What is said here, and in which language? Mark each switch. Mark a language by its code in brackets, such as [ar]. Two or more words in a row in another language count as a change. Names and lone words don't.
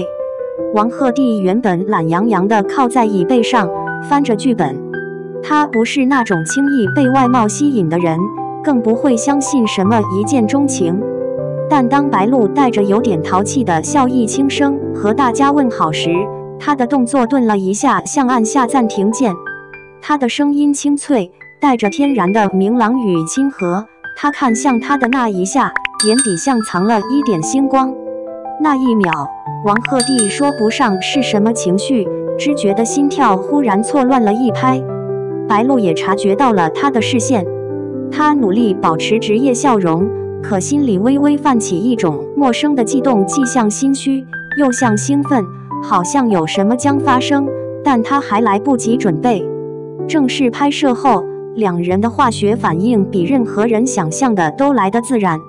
[zh] 王鶴棣原本懶洋洋地靠在椅背上，翻着劇本。他不是那種輕易被外貌吸引的人，更不會相信什麼一見鍾情。但當白鹿帶着有點淘氣的笑意輕聲和大家問好時，他的動作頓了一下，像按下暫停鍵。他的聲音清脆，帶着天然的明朗與親和。他看向他的那一下，眼底像藏了一點星光。那一秒，王鶴棣說不上是什麼情緒，只覺得心跳忽然錯亂了一拍。白鹿也察覺到了他的視線，他努力保持職業笑容，可心裡微微泛起一種陌生的悸動，既像心虛，又像興奮，好像有什麼將發生，但他還來不及準備。正式拍攝後，兩人的化學反應比任何人想象的都來得自然。